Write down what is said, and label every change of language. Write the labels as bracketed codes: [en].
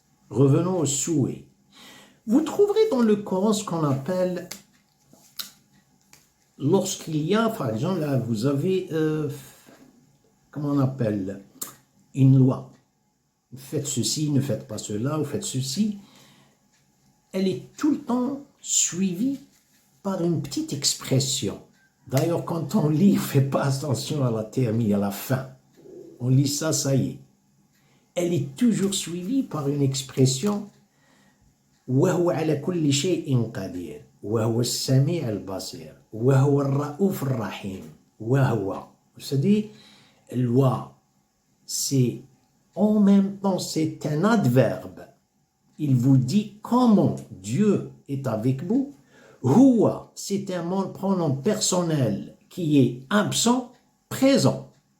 [fr] Revenons au souhait. Vous trouverez dans le Coran ce qu'on appelle, lorsqu'il y a, par exemple, là, vous avez, comment on appelle, une loi. Faites ceci, ne faites pas cela, ou faites ceci. Elle est tout le temps suivie par une petite expression. D'ailleurs, quand on lit, on ne fait pas attention à la termine, à la fin. On lit ça, ça y est. Elle est toujours suivie par une expression [ar] وهو على كل شيء قدير وهو السميع البصير وهو الرؤوف الرحيم وهو. [fr] C'est-à-dire, loi, c'est en même temps, c'est un adverbe. Il vous dit comment Dieu est avec vous. Huwa, c'est un pronom personnel qui est absent, présent.